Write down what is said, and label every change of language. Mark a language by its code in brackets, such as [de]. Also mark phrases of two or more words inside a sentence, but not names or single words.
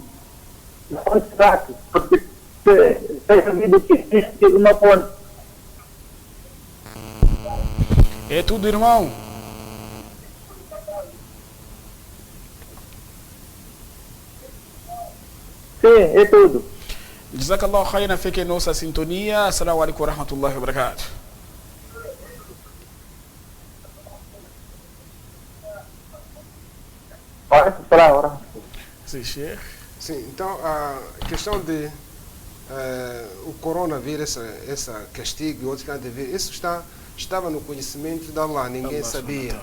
[pt] Na ponte fraca, porque tem havido que existe uma ponte. É tudo, irmão. Sim, é tudo. [ar] جزاك الله خيرا, [pt] fique em nossa sintonia. [ar] السلام عليكم ورحمة الله وبركاته. [pt] Sim, Sheikh. Sim, então a questão de o coronavírus, essa castigo e outros que de vir, isso estava no conhecimento de Allah, ninguém sabia.